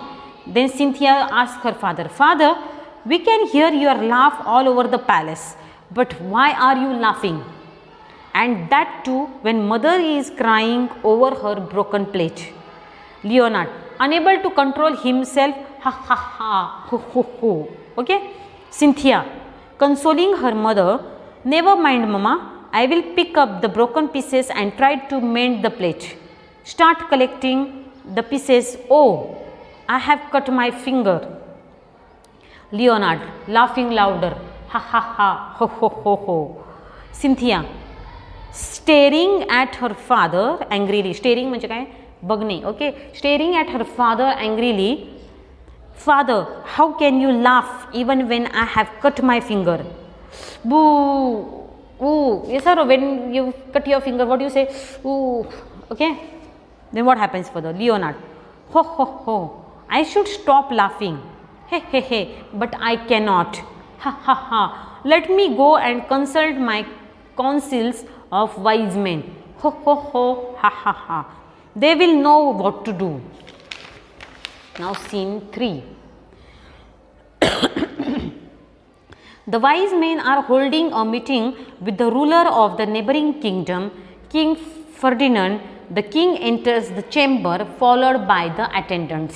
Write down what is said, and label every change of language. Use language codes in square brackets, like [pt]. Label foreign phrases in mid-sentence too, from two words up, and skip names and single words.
[en] Then Cynthia asks her father, "Father, we can hear your laugh all over the palace, but why are you laughing? And that too when mother is crying over her broken plate." Leonard, unable to control himself, ha ha ha, ho ho ho. Okay. Cynthia, consoling her mother, "Never mind, Mama. I will pick up the broken pieces and try to mend the plate. Start collecting the pieces. Oh, I have cut my finger." Leonard, laughing louder, ha ha ha, ho ho ho ho. Cynthia, staring at her father angrily. [mr] Staring म्हणजे काय? बघणे. [en] Okay. Staring at her father angrily. "Father, how can you laugh even when I have cut my finger?" Boo. Ooh. Yes sir, when you cut your finger, what do you say? Ooh. Okay. Then what happens further? Leonard, "Ho ho ho. I should stop laughing. He he he. But I cannot. Ha ha ha. Let me go and consult my councils of wise men. Ho ho ho. Ha ha ha. They will know what to do." Now scene 3. The wise men are holding a meeting with the ruler of the neighboring kingdom, King Ferdinand. The king enters the chamber followed by the attendants.